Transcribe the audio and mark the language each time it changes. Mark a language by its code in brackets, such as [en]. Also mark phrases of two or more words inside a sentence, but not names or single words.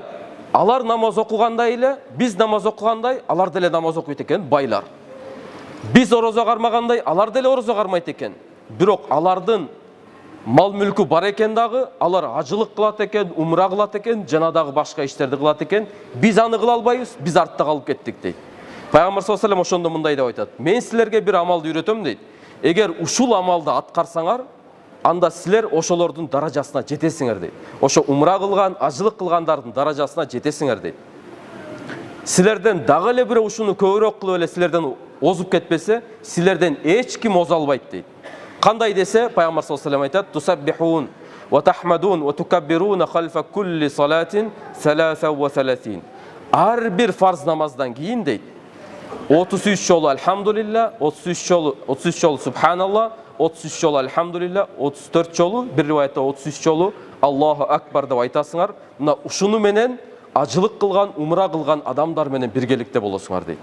[ky] Алар намаз окугандай эле, биз намаз окугандай, алар деле намаз окуйт экен, байлар. Биз орозо кармагандай, алар деле орозо кармайт экен. Бирок алардын мал мүлкү бар экен дагы, алар ажылык кылат экен, умра кылат экен, жана дагы башка иштерди кылат экен. Биз аны кыла албайбыз, биз артта калып кеттик дейт. Пайгамбар [ar] صلى الله عليه وسلم [ky] ошондо мындай деп айтат: "Мен силерге бир амалды үйрөтөм" дейт. "Эгер ушул амалды аткарсаңар, анда силер ошолордун даражасына жетесиңер" дейт. Ошо умра кылган, ажылык кылгандардын даражасына жетесиңер дейт. Силерден дагы эле бирөө ушуну көбүрөөк кылып эле силерден озуп кетпесе, силерден эч ким оза албайт дейт. Кандай десе, пайгамбар [ar] صلى الله عليه وسلم айтат: "تسبحون وتحمدون وتكبرون خلف كل صلاة 33". [ky] Ар бир фарз намаздан кийин дейт 33 жолу альхамдулилля, 33 жолу субханалла, 33 жолу альхамдулилля, 34 жолу, бир риваятта 33 жолу [ar] الله أكبر [ky] деп айтасыңар. Мына ушуну менен ажылык кылган, умра кылган адамдар менен биргеликте болосуңар дейт.